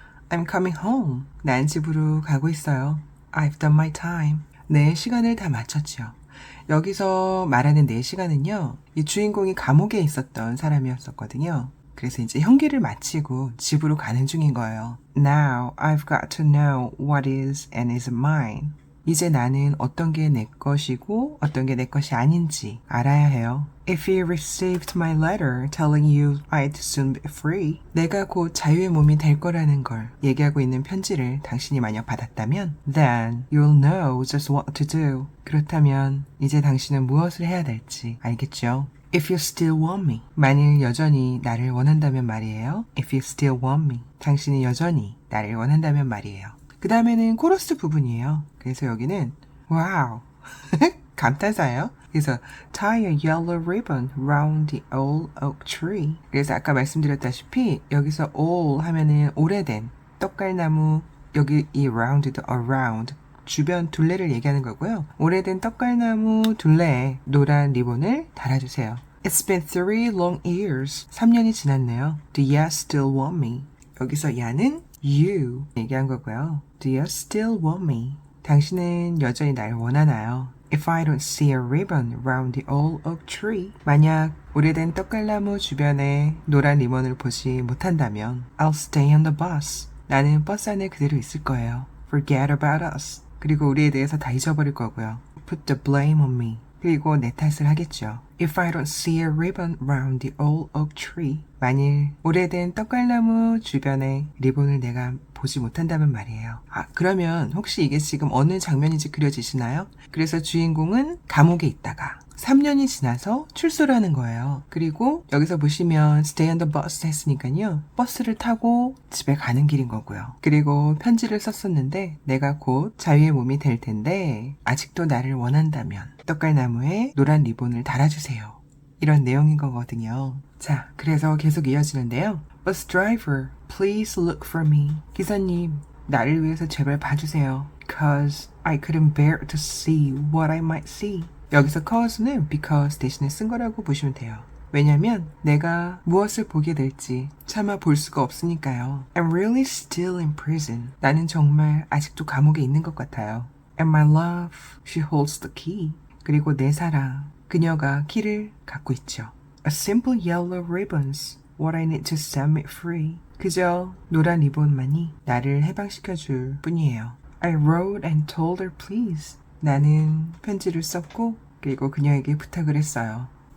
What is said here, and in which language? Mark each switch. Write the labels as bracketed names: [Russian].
[English] I'm coming home. [Korean] 난 집으로 가고 있어요. [English] I've done my time. [Korean] 내 시간을 다 마쳤죠. 여기서 말하는 내 시간은요, 이 주인공이 감옥에 있었던 사람이었었거든요. 그래서 이제 형기를 마치고 집으로 가는 중인 거예요. [English] Now I've got to know what is and isn't mine. [Korean] 이제 나는 어떤 게 내 것이고 어떤 게 내 것이 아닌지 알아야 해요. [English] If you received my letter telling you I'd soon be free. [Korean] 내가 곧 자유의 몸이 될 거라는 걸 얘기하고 있는 편지를 당신이 만약 받았다면 [English] then you'll know just what to do. [Korean] 그렇다면 이제 당신은 무엇을 해야 될지 알겠죠? [English] If you still want me. [Korean] 만일 여전히 나를 원한다면 말이에요. [English] If you still want me. [Korean] 당신이 여전히 나를 원한다면 말이에요. 그 다음에는 코러스 부분이에요. 그래서 여기는 와우 감탄사예요. [English] 그래서 tie a yellow ribbon round the old oak tree. [Korean] 그래서 아까 말씀드렸다시피 여기서 old 하면은 오래된 떡갈나무, 여기 이 round도 around 주변 둘레를 얘기하는 거고요. 오래된 떡갈나무 둘레에 노란 리본을 달아주세요. [English] It's been 3 long years. [Korean] 3년이 지났네요. [English] Do you still want me? [Korean] 여기서 야는 you 얘기한 거고요. [English] Do you still want me? [Korean] 당신은 여전히 날 원하나요? [English] If I don't see a ribbon round the old oak tree. [Korean] 만약 오래된 떡갈나무 주변에 노란 리본을 보지 못한다면 [English] I'll stay on the bus. [Korean] 나는 버스 안에 그대로 있을 거예요. [English] Forget about us. [Korean] 그리고 우리에 대해서 다 잊어버릴 거고요. [English] Put the blame on me. [Korean] 그리고 내 탓을 하겠죠. [English] If I don't see a ribbon round the old oak tree. [Korean] 만일 오래된 떡갈나무 주변에 리본을 내가 보지 못한다면 말이에요. 그러면 혹시 이게 지금 어느 장면인지 그려지시나요? 그래서 주인공은 감옥에 있다가 3년이 지나서 출소를 하는 거예요. 그리고 여기서 보시면 [English] stay on the bus [Korean] 했으니까요. 버스를 타고 집에 가는 길인 거고요. 그리고 편지를 썼었는데 내가 곧 자유의 몸이 될 텐데 아직도 나를 원한다면 떡갈나무에 노란 리본을 달아주세요. 이런 내용인 거거든요. 자, 그래서 계속 이어지는데요. [English] Bus driver, please look for me. [Korean] 기사님, 나를 위해서 제발 봐주세요. [English] Cause I couldn't bear to see what I might see. [Korean] 여기서 cause는 because 대신에 쓴 거라고 보시면 돼요. 왜냐면 내가 무엇을 보게 될지 차마 볼 수가 없으니까요. [English] I'm really still in prison. [Korean] 나는 정말 아직도 감옥에 있는 것 같아요. [English] And my love, she holds the key. [Korean] 그리고 내 사랑, 그녀가 키를 갖고 있죠. [English] A simple yellow ribbons, what I need to set me free. [Korean] 그저 노란 리본만이 나를 해방시켜줄 뿐이에요. [English] I wrote and told her please. [Korean] 나는 편지를 썼고 그리고 그녀에게 부탁을 했어요.